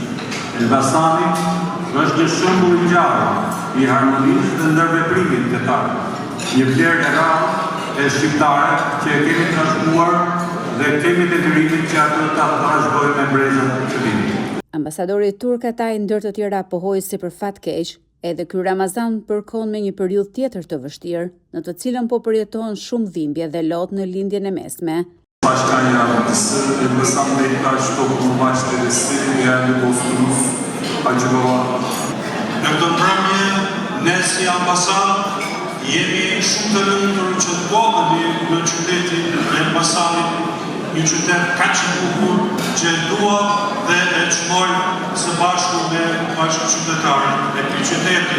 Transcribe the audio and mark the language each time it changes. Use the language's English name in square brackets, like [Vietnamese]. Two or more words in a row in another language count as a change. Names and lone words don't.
[Albanian] Elbasani është një shembull i gjallë i harmonisë dhe ndërveprimit fetar, një vlerë e rrallë e shqiptare që e kemi trashëguar dhe kemi detyrimin që ato ta trashëgojmë me brezat të vitit. Ambasadori turk Atay ndër të tjera pohoi se për fat keq edhe ky Ramazan përkon me një periudhë tjetër të vështirë, në të cilën po përjetohen shumë dhimbje dhe lot në lindjen e mesme. [Turkish] Başkan Yardımcısı, Elbasan Bektaş Toplumbaş Dedesi, değerli dostumuz Hacı Baba. [Albanian] Në këtë mbrëmje, ne si ambasadë jemi shumë të lumtur që të bodhemi në qytetin e Elbasanit, një qytet kaq i bukur që dua dhe e çmoj së bashku me bashkëqytetarët e këtij qyteti.